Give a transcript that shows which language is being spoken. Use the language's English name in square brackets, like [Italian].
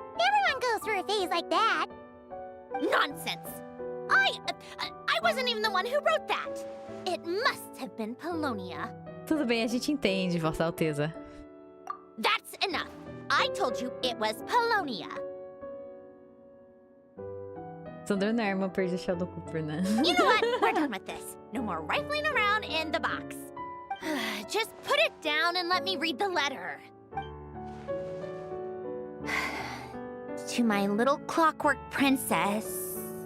[English] Everyone goes through a phase like that. Nonsense! I wasn't even the one who wrote that! It must have been Polonia. [Portuguese] Tudo bem, a gente entende, Vossa Alteza. [English] That's enough. I told you it was Polonia. [Portuguese] Sandrone é a irmã prejudicial do Cooper, né? [English] You know what? We're done with this. No more rifling around in the box. Just put it down and let me read the letter. To my little clockwork princess.